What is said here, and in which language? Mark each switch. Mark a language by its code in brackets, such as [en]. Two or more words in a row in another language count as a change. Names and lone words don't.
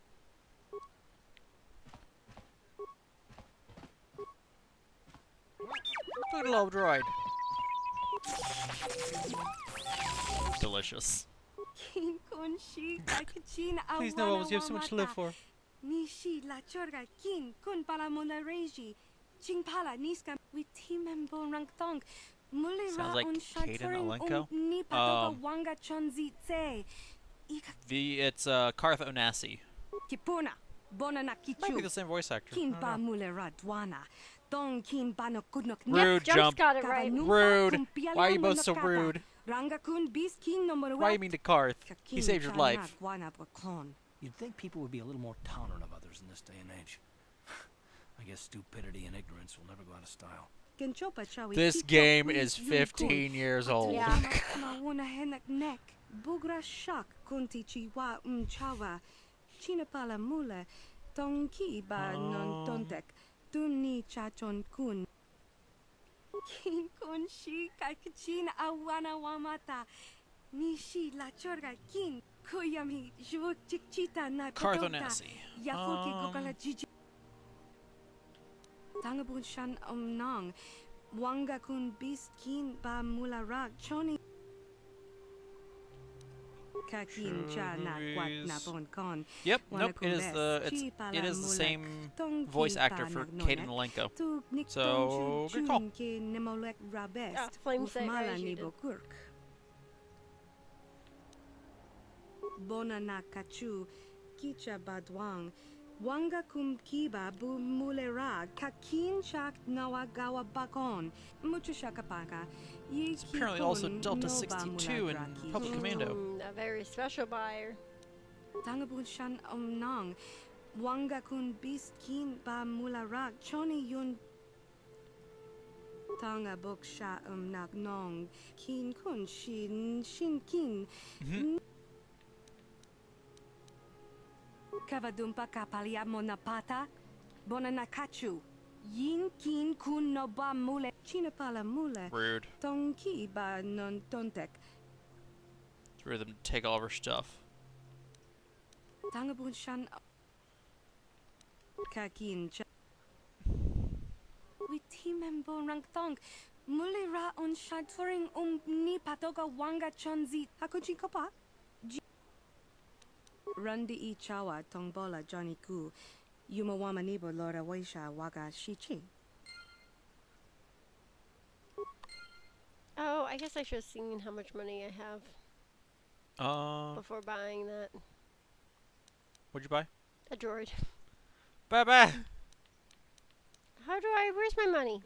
[en] Good little droid. Delicious. Please no, Bubbles, you have so much to live for. Nishi la chorga kin kun pala mona reji. Ching pala niska with team and bon rank thong. Sounds like Kaden Alenko. Wanga chonzi tse. It's Karth Onasi. Kipuna. Bona na kichu. Might be the same voice actor. Kin pa mule radwana. Dong kin bano kudnok. Rude, jump. Got it right. Rude. Why are you both so rude? Ranga kun bis kin number Why you mean to Karth? He saved your life. You'd think people would be a little more tolerant of others in this day and age. I guess stupidity and ignorance will never go out of style. This game is 15 years old. Yeah. Bugra shak kunti chiwa umchawa. Chinapala mula. Tonki ba non tontek. Tuni chachon kun. Kin kun shi kakachin awana wamata. Nishi la chorga kin. Kuyami jvuk chikchita na Carthonasi. Yafuki kokala jiji. Tangabun shan nong. Wanga kun biskin ba mularak choni. Kakin cha na kwat na bon kon. Yep, nope, it is the same voice actor for Kate and Alenko. So, good call. Bona na kachu kicha badwang. Wanga kum kiba bu mulera kakin shak nawagawa bakon. Mucho shakapaka. It's apparently also Delta 62 in Public Commando. A very special buyer. Tangabun shan nong. Wanga kun biskin ba mulera choni yun. Tanga bok sha nak nong. Kin kun shin kin. Kavadumpa kapalia monapata. Bonanakachu. Yin kin kun no ba mule. Chinapala mule. Rude. Tonki ba non tontek. It's rude of them to take all of her stuff. Tangabun shan. Kakin cha. Witimembo rank thong. Mulira on shadforing ni patoga wanga chonzi. Hakuji kopa. Rundi I chawa tongbola Johnny Ku. Yumawama nibo Lora Waisha waga shichi. Oh, I guess I should have seen how much money I have before buying that. What'd you buy? A droid. Bye-bye! Where's my money?